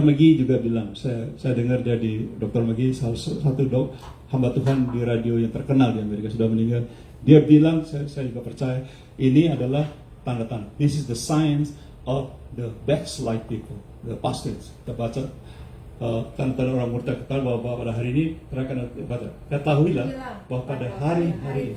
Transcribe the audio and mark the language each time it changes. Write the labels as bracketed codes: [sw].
[id] McGee juga bilang, saya dengar jadi Dr. McGee salah satu hamba Tuhan di radio yang terkenal di Amerika sudah meninggal. Dia bilang, saya juga percaya ini adalah tanda-tanda. [en] This is the signs of the backslide people, the apostates. [id] Kita baca tanda-tanda orang murtad bahwa pada hari ini mereka ketahuilah bahwa pada hari-hari